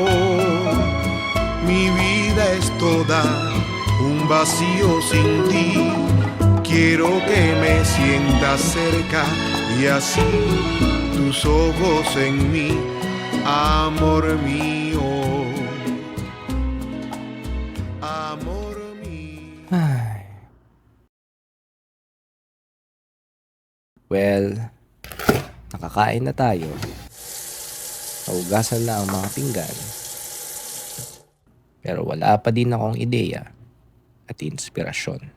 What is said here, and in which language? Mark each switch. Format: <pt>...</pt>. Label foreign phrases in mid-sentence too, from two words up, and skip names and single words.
<es>Mi vida es toda un vacío sin ti. Quiero que me sientas cerca y así tus ojos en mí, amor mío. Amor mío.</es> <tl>Ay. Well, nakakain na tayo. Naugasan na ang mga pinggan. Pero wala pa din akong ideya at inspirasyon.</tl>